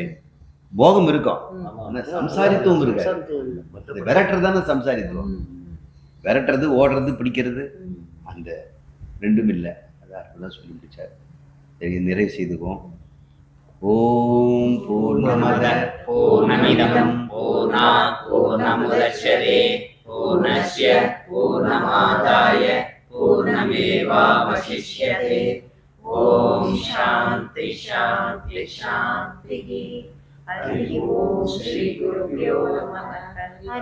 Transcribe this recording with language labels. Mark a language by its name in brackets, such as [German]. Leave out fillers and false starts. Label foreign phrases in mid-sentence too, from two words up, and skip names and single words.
[Tamil] போகம் இருக்கும், சம்சாரித்துவம் இருக்கு. விரட்டுறது தானே சம்சாரித்துவம். விரட்டுறது, ஓடுறது, பிடிக்கிறது, அந்த ரெண்டும் இல்லை. அதான் சொல்லி முடிச்சார். சரி, நிறைவு செய்துக்குவோம். [Sanskrit] ॐ पूर्णमद पूर्णमिदं पूर्णात् पूर्णमुदच्यते पूर्णस्य पूर्णमादाय पूर्णमेवावशिष्यते. ॐ शान्ति शान्ति शान्ति. हरि ॐ। श्री गुरुभ्यो नमः.